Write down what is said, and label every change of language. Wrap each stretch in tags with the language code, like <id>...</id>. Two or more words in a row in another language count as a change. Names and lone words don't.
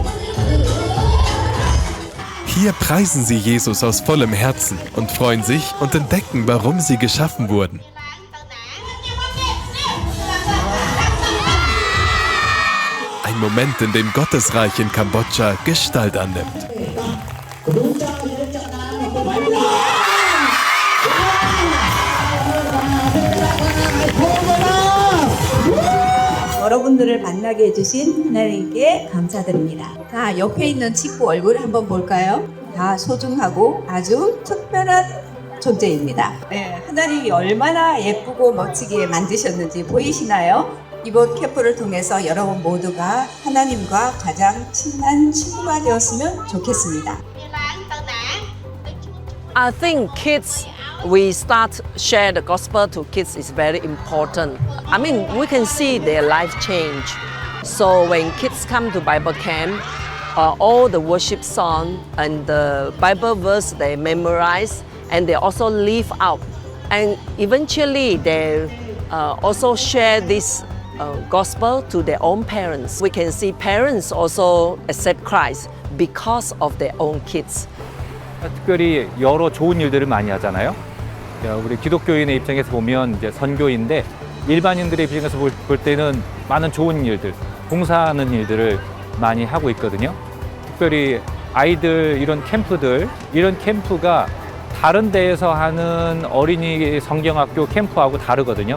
<de>Hier preisen sie Jesus aus vollem Herzen und freuen sich und entdecken, warum sie geschaffen wurden. Ein Moment, in dem Gottes Reich in Kambodscha Gestalt annimmt.</de> <ko>여러분들을 만나게 해주신 하나님께 감사드립니다. 자, 옆에 있는 친구 얼굴을 한번 볼까요? 다 소중하고 아주 특별한 존재입니다. 네, 하나님이 얼마나 예쁘고 멋지게 만드셨는지 보이시나요? 이번 캠프를 통해서 여러분 모두가 하나님과 가장 친한 친구가 되었으면 좋겠습니다.</ko> <en>I think kids, we start share the gospel to kids is very important. I mean, we can see their life change. So when kids come to Bible camp, all the worship song and the Bible verse they memorize and they also live out. And eventually they also share this gospel to their own parents. We can see parents also accept Christ because of their own kids.</en> <ko>특별히 여러 좋은 일들을 많이 하잖아요. 우리 기독교인의 입장에서 보면 이제 선교인데 일반인들의 입장에서 볼 때는 많은 좋은 일들, 봉사하는 일들을 많이 하고 있거든요. 특별히 아이들 이런 캠프들, 이런 캠프가 다른 데에서 하는 어린이 성경학교 캠프하고 다르거든요.</ko>